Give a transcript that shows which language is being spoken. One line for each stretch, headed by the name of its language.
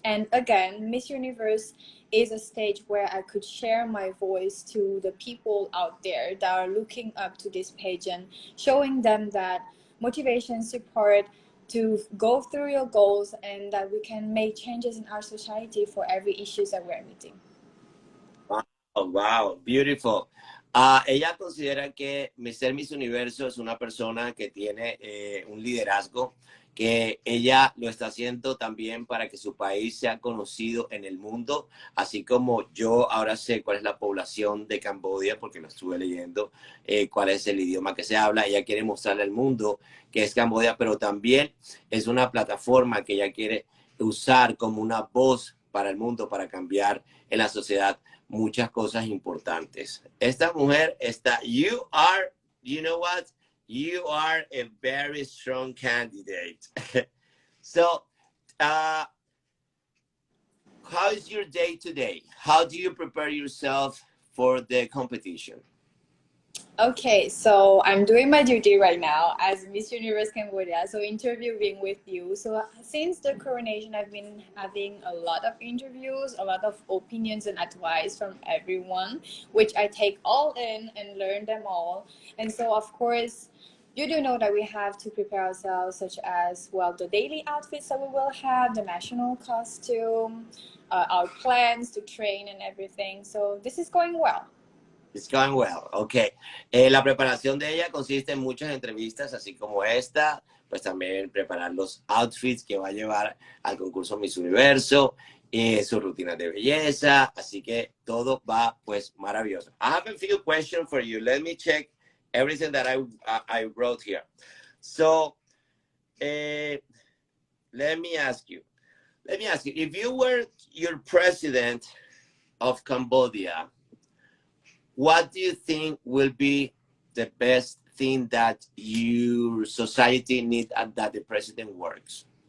English: And again, Miss Universe is a stage where I could share my voice to the people out there that are looking up to this pageant, showing them that motivation, support, to go through your goals and that we can make changes in our society for every issues that we're meeting. Wow, wow, beautiful.
Spanish: Ella considera que ser Miss Universo es una persona que tiene un liderazgo, que ella lo está haciendo también para que su país sea conocido en el mundo, así como yo ahora sé cuál es la población de Cambodia, porque lo estuve leyendo, cuál es el idioma que se habla. Ella quiere mostrarle al mundo que es Cambodia, pero también es una plataforma que ella quiere usar como una voz para el mundo, para cambiar en la sociedad muchas cosas importantes. Esta mujer está,
English: you know what? You are a very strong candidate. So, how is your day today? How do you prepare yourself for the competition? Okay, so I'm doing my duty right now as Miss Universe Cambodia, so interviewing with you. So since the coronation, I've been having a lot of interviews, a lot of opinions and advice from everyone, which I take all in and learn them all. And so, of course, you do know that we have to prepare ourselves, such as, well, the daily outfits that we will have, the national costume, our plans to train and everything. So this is going well. It's going well, ok.
Spanish: La preparación de ella consiste en muchas entrevistas, así como esta, pues también preparar los outfits que va a llevar al concurso Miss Universo su rutina de belleza, así que todo va pues maravilloso.
English: I have a few questions for you. Let me check everything that I wrote here. So, let me ask you, if you were your president of Cambodia, what do you think will be the best thing that your society need and that the president works?